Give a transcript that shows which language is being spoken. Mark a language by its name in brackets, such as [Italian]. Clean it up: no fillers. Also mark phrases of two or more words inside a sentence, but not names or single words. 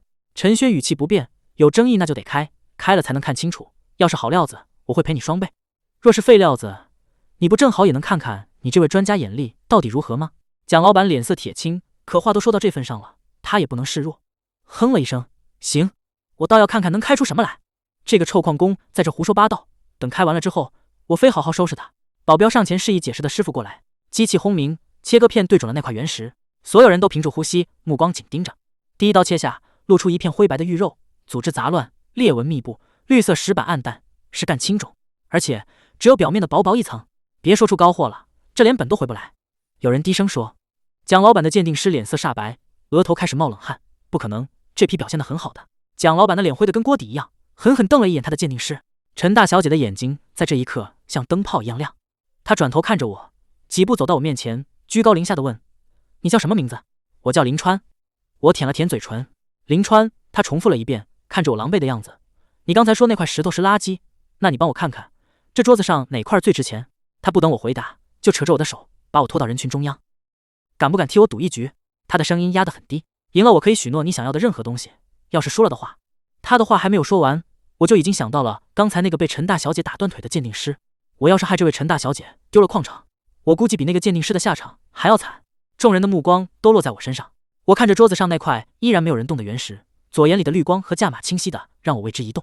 [Chinese] 陳轩語氣不變：有爭議那就得開，開了才能看清楚。要是好料子，我會賠你雙倍；若是廢料子，你不正好也能看看你這位專家眼力到底如何嗎？蔣老板臉色鐵青，可話都說到這份上了，他也不能示弱，哼了一聲：行，我倒要看看能開出什麼來。這個臭礦工在這胡說八道，等開完了之後，我非好好收拾他。保鏢上前示意解釋的師傅過來，機器轟鳴，切割片對準了那塊原石，所有人都屏住呼吸，目光緊盯着。第一刀切下，露出一片灰白的玉肉，組織雜亂，裂紋密布，綠色石板暗淡，是幹青種，而且只有表面的薄薄一層。別說出高貨了，這連本都回不來。有人低聲說。蔣老板的鑑定師臉色煞白，額頭開始冒冷汗。不可能，這批表現得很好的。蔣老板的臉灰得跟鍋底一樣，狠狠瞪了一眼他的鑑定師。陳大小姐的眼睛在這一刻像燈泡一樣亮，她轉頭看着我，幾步走到我面前，居高臨下的問：你叫什麼名字？我叫林川。我舔了舔嘴唇。林川，他重複了一遍，看着我狼狽的樣子。你剛才說那塊石頭是垃圾，那你幫我看看，這桌子上哪塊最值錢？他不等我回答，就扯着我的手，把我拖到人群中央。敢不敢替我賭一局？他的聲音壓得很低。贏了我可以許諾你想要的任何東西，要是輸了的話……他的話還沒有說完，我就已經想到了剛才那個被陳大小姐打斷腿的鑑定師。我要是害這位陳大小姐丟了礦場，我估計比那個鑑定師的下場還要慘。眾人的目光都落在我身上，我看着桌子上那塊依然沒有人動的原石，左眼裡的綠光和價碼清晰的讓我為之一動。